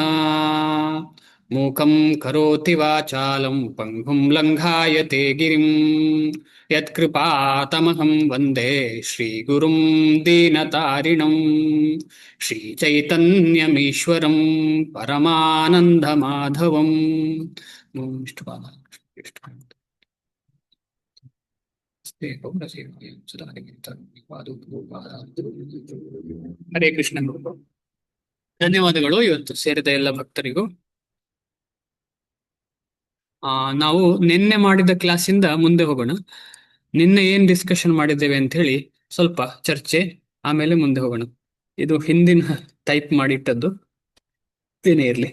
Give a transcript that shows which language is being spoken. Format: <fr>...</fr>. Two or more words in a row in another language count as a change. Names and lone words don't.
<sa>ಮೂಕಂ ಕರೋತಿ ವಾಚಾಲಂ ಪಂಗುಂ ಲಂಘಾಯತೆ ಗಿರಿಂ ಯತ್ಕೃಪಾತಮಹಂ ವಂದೇ ಶ್ರೀಗುರುಂ ದೀನತಾರಿಣಂ ಶ್ರೀಚೈತನ್ಯಮೀಶ್ವರಂ ಪರಮಾನಂದಮಾಧವಂ. ಓಂ ವಿಷ್ಣುಪಾದ ವಿಷ್ಣು ಹರೇ ಕೃಷ್ಣ.</sa> <kn>ಧನ್ಯವಾದಗಳು ಇವತ್ತು ಸೇರಿದ ಎಲ್ಲ ಭಕ್ತರಿಗೂ. ನಾವು ನಿನ್ನೆ ಮಾಡಿದ ಕ್ಲಾಸಿಂದ ಮುಂದೆ ಹೋಗೋಣ. ನಿನ್ನೆ ಏನ್ ಡಿಸ್ಕಷನ್ ಮಾಡಿದ್ದೇವೆ ಅಂತ ಹೇಳಿ ಸ್ವಲ್ಪ ಚರ್ಚೆ, ಆಮೇಲೆ ಮುಂದೆ ಹೋಗೋಣ. ಇದು ಹಿಂದಿನ ಟೈಪ್ ಮಾಡಿಟ್ಟದ್ದು ಏನೇ ಇರ್ಲಿ.</kn>